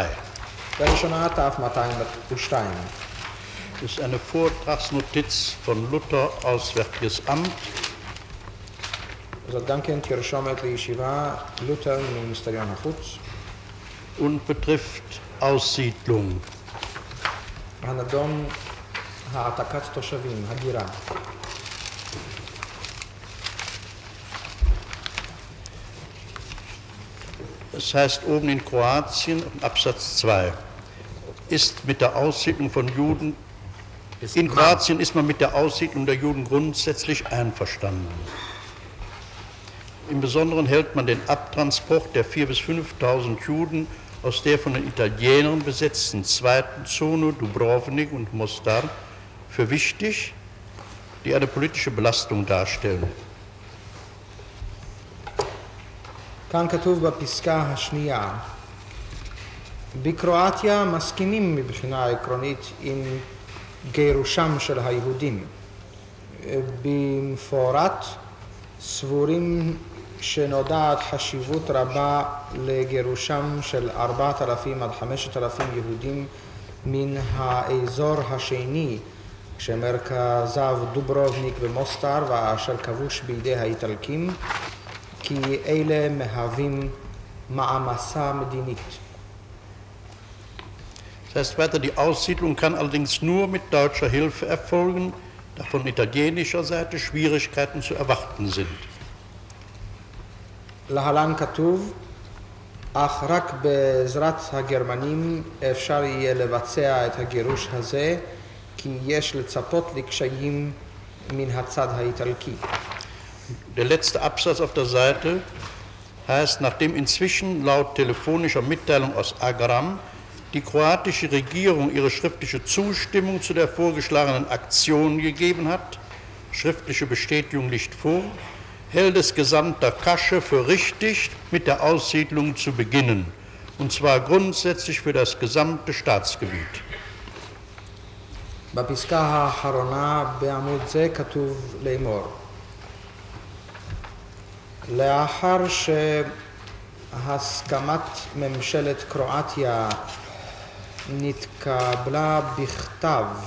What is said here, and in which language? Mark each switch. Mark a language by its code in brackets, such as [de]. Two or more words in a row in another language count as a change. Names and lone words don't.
[he] בראשונה תף 202. [de] Das ist eine Vortragsnotiz von Luther, Auswärtiges Amt. [he] זאת גם כן תרשומת לישיבה לותר ממיניסטריון החוץ. [de] Und betrifft Aussiedlung. [he] הנדון העתקת תושבים, הגירה. [de] Das heißt oben in Kroatien, Absatz 2, ist mit der Aussiedlung von Juden, in Kroatien ist man mit der Aussiedlung der Juden grundsätzlich einverstanden. Im Besonderen hält man den Abtransport der 4.000 bis 5.000 Juden aus der von den Italienern besetzten zweiten Zone, Dubrovnik und Mostar, für wichtig, die eine politische Belastung darstellen. [he] כאן כתוב בפסקה השנייה, בקרואטיה מסכימים מבחינה עקרונית עם גירושם של היהודים. במפורט סבורים שנודעת חשיבות רבה לגירושם של 4,000 עד 5,000 יהודים מן האזור השני, שמרכזיו דוברובניק ומוסטר ואשר כבוש בידי האיטלקים, כי אלה מהווים מעמסה מדינית. [de] Das heißt weiter, die Aussiedlung kann allerdings nur mit deutscher Hilfe erfolgen, da von italienischer Seite Schwierigkeiten zu erwarten sind. [he] להלן כתוב, אך רק בעזרת הגרמנים אפשר יהיה לבצע את הגירוש הזה, כי יש לצפות לקשיים מן הצד האיטלקי. [de] Der letzte Absatz auf der Seite heißt, nachdem inzwischen laut telefonischer Mitteilung aus Agram die kroatische Regierung ihre schriftliche Zustimmung zu der vorgeschlagenen Aktion gegeben hat, schriftliche Bestätigung liegt vor, hält es Gesandter Kasche für richtig, mit der Aussiedlung zu beginnen, und zwar grundsätzlich für das gesamte Staatsgebiet. [he] בפסקה האחרונה בעמוד זה כתוב לאמור, לאחר שהסכמת ממשלת קרואטיה נתקבלה בכתב,